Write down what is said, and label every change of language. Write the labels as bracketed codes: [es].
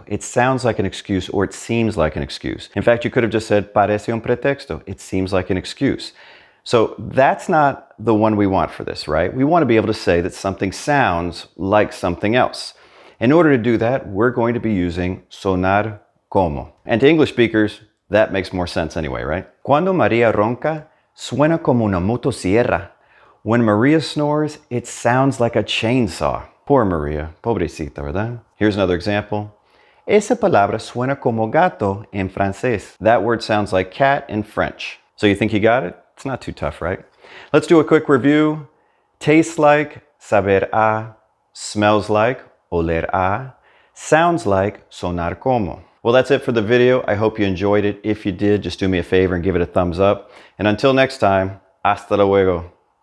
[en] It sounds like an excuse, or it seems like an excuse. In fact, you could have just said [es] parece un pretexto. [en] It seems like an excuse. So that's not the one we want for this, right? We want to be able to say that something sounds like something else. In order to do that, we're going to be using sonar como. And to English speakers, that makes more sense anyway, right? [es] Cuando Maria ronca, suena como una motosierra. [en] When Maria snores, it sounds like a chainsaw. Poor Maria. [es] Pobrecita, ¿verdad? [en] Here's another example. [es] Esa palabra suena como gato en francés. [en] That word sounds like cat in French. So you think you got it? It's not too tough, right? Let's do a quick review. Tastes like, saber a. Smells like, oler a. Sounds like, sonar como. Well, that's it for the video. I hope you enjoyed it. If you did, just do me a favor and give it a thumbs up. And until next time, hasta luego.